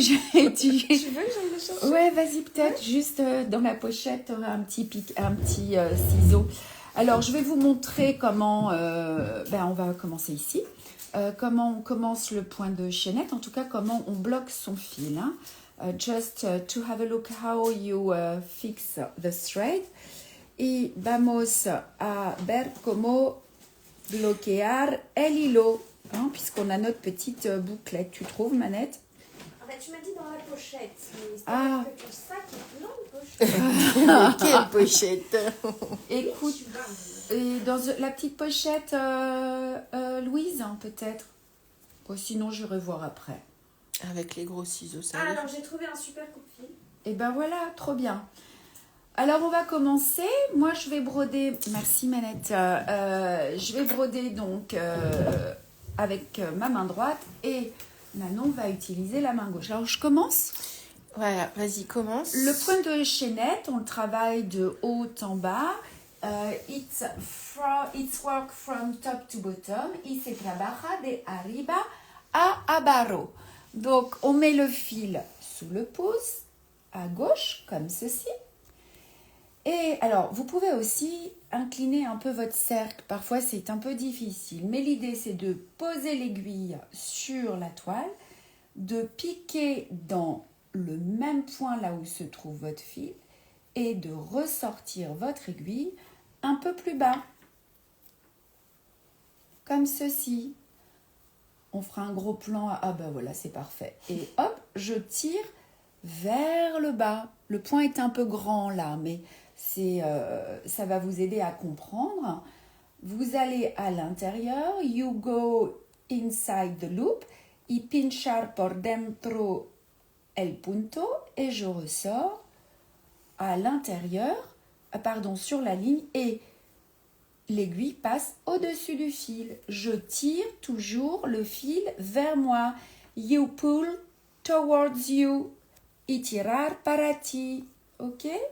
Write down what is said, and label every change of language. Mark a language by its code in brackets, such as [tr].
[fr] Tu veux que j'aille les chercher? Ouais, vas-y, peut-être. Juste dans la pochette, tu auras un petit ciseau. Alors, je vais vous montrer comment... on va commencer ici. Comment on commence le point de chaînette. En tout cas, comment on bloque son fil. Hein. [en] Just to have a look how you fix the thread. [es] Y vamos a ver cómo bloquear el hilo. [fr] Hein, puisqu'on a notre petite bouclette. Tu trouves, Manette? Tu m'as dit dans la pochette. Mais Ah. que ton sac est plein de pochettes. Quelle pochette. Écoute, et dans la petite pochette Louise, hein, peut-être. Bon, sinon, je vais voir après. Avec les gros ciseaux, ça Ah, va. alors j'ai trouvé un super coupe-fil. Et ben voilà, trop bien. Alors, on va commencer. Moi, je vais broder... Merci, Manette. Je vais broder donc avec ma main droite et Manon va utiliser la main gauche. Alors, je commence. Voilà, vas-y, commence. Le point de chaînette, on le travaille de haut en bas. [en] It's work from top to bottom. [es] Y se trabaja de arriba a abajo. [fr] Donc, on met le fil sous le pouce, à gauche, comme ceci. Et alors, vous pouvez aussi incliner un peu votre cercle. Parfois, c'est un peu difficile. Mais l'idée, c'est de poser l'aiguille sur la toile, de piquer dans le même point là où se trouve votre fil et de ressortir votre aiguille un peu plus bas. Comme ceci. On fera un gros plan. Ah ben voilà, c'est parfait. Et hop, je tire vers le bas. Le point est un peu grand là, mais ça va vous aider à comprendre. Vous allez à l'intérieur. [en] You go inside the loop. [es] Y pinchar por dentro el punto. [fr] Et je ressors à l'intérieur, sur la ligne. Et l'aiguille passe au-dessus du fil. Je tire toujours le fil vers moi. [en] You pull towards you. [es] Y tirar para ti. [en] Ok?